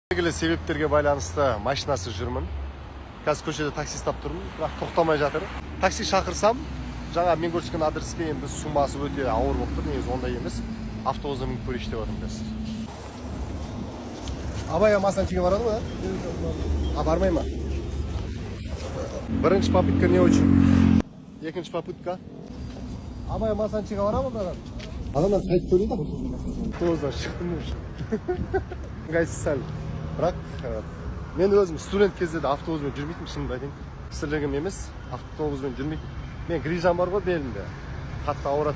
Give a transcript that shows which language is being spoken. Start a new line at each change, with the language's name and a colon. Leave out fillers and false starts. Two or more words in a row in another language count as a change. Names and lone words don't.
Kazakh: Белгілі себептерге байланысты машинасы жүрмін. Қазір көшеде такси ұстап тұрмын, бірақ тоқтамай жатыр. Такси шақырсам, жаңа мен көрсеткен адреске енді суммасы өте ауыр болып тұр, негізі ондай емес. Автобусқа мініп көрейінші деп отырмын қазір. Абай Масанчиге барады ма? Бармай ма? Бірінші
Russian: попытка не очень.
Kazakh: Екінші попытка. Абай Масанчиге барады ма? Адамдар қайтып көрейді. Автобустан шықтым уже. Ыңғайсыз сәл. Бірақ мен өзім студент кезде де автобуспен жүрмейтін, шынымды айтайын. Кісілігім емес, автобуспен жүрмейтін. Мен грижам бар ғой белімде, қатты ауыратын.